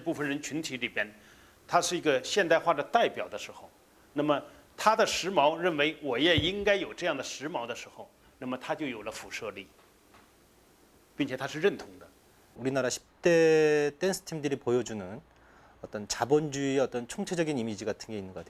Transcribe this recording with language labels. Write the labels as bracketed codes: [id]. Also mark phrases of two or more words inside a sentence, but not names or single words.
[zh] 部分人群体里边，它是一个现代化的代表的时候，那么他的时髦认为我也应该有这样的时髦的时候，那么他就有了辐射力，并且他是认同的。 [ko] 우리나라 10대 댄스 팀들이 보여주는 어떤 자본주의의 어떤 총체적인 이미지 같은 게 있는 것 같아요.